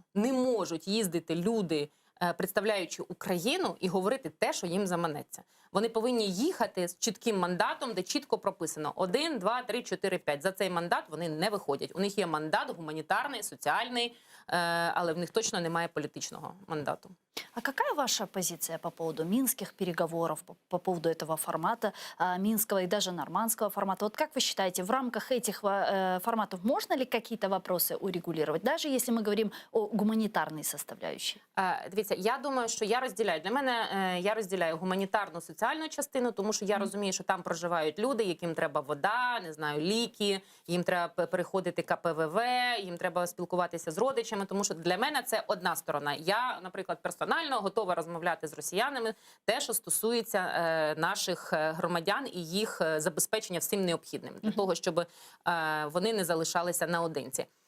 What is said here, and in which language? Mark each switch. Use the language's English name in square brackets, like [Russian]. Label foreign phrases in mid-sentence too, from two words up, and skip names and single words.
[Ukrainian] Не можуть їздити люди, представляючи Україну, і говорити те, що їм заманеться. Вони повинні їхати з чітким мандатом, де чітко прописано 1, 2, 3, 4, 5. За цей мандат вони не виходять. У них є мандат гуманітарний, соціальний, але в них точно немає політичного мандату. [Russian] А какая ваша позиция по поводу минских переговоров, по поводу этого формата, минского и даже нормандского формата? Вот как вы считаете, в рамках этих форматов можно ли какие-то вопросы урегулировать, даже если мы говорим о гуманитарной составляющей? [Ukrainian] Дивіться, я думаю, що я розділяю. Для мене я розділяю гуманітарну соціальну частину, тому що я розумію, що там проживають люди, яким треба вода, не знаю, ліки, їм треба переходити КПВВ, їм треба спілкуватися з родичами, тому що для мене це одна сторона. Я, наприклад, персонально готова розмовляти з росіянами те, що стосується наших громадян і їх забезпечення всім необхідним, для того, щоб вони не залишалися наодинці.